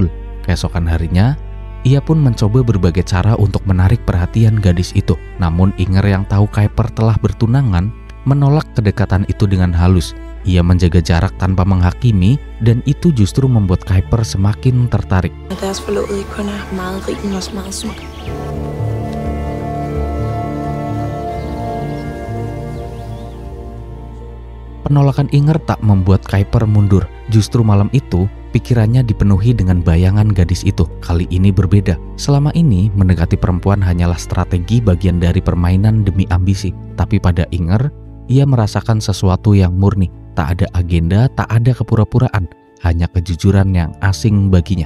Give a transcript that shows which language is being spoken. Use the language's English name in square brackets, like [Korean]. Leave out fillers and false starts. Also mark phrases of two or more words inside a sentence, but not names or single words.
[Indonesian] Keesokan harinya, ia pun mencoba berbagai cara untuk menarik perhatian gadis itu. Namun Inger yang tahu Kuiper telah bertunangan menolak kedekatan itu dengan halus. Ia menjaga jarak tanpa menghakimi dan itu justru membuat Kuiper semakin tertarik. [Danish] Deres forlovede kun er meget rig, men også meget smuk. [Indonesian] Penolakan Inger tak membuat Kuiper mundur. Justru malam itu, pikirannya dipenuhi dengan bayangan gadis itu. Kali ini berbeda. Selama ini, mendekati perempuan hanyalah strategi bagian dari permainan demi ambisi. Tapi pada Inger, ia merasakan sesuatu yang murni. Tak ada agenda, tak ada kepura-puraan. Hanya kejujuran yang asing baginya.